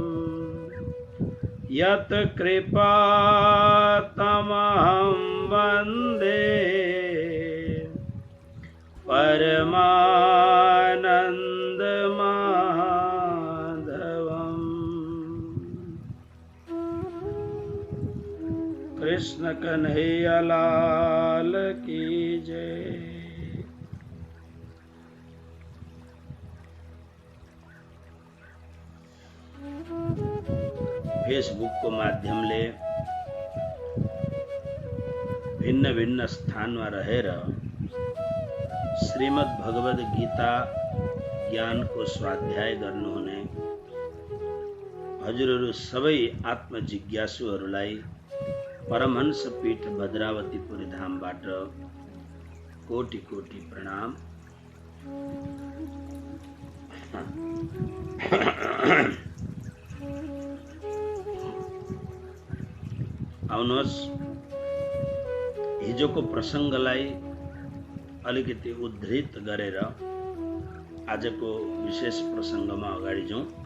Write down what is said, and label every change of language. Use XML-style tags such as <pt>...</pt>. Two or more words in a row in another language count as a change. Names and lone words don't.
<sa>यत्कृपातमहं वन्दे परमानन्दमाधवम्।</sa> <hi>कृष्ण कन्हैया लाल की जय।</hi> <ne>फेसबुक को माध्यम ले भिन्न भिन्न स्थान में रहेर श्रीमद् भगवद गीता ज्ञान को स्वाध्याय गर्नुहुने हजुरहरु सबै आत्म जिज्ञासुहरुलाई परमहंस पीठ भद्रावतीपुरी धामबाट कोटि कोटि प्रणाम। आउनुहोस् हिजोको प्रसंगलाई अलिकति उद्धृत गरेर आजको विशेष प्रसंगमा अगाडि जाउँ।</ne>